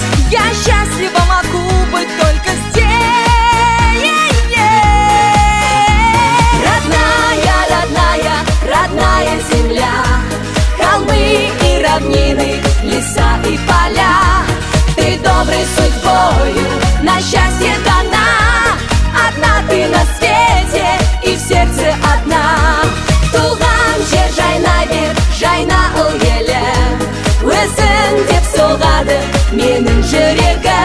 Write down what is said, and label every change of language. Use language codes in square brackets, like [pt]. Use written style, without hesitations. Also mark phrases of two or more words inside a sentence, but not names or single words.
[ru] Я счастлива могу быть только здесь. Родная, родная, родная земля, холмы и равнины, леса и поля, ты доброй судьбою на счастье дана. Одна ты на свете и в сердце одна. [kk] Туған жер жайнай бер, жайна ұл елім, өзің деп соғады менің жүрегім.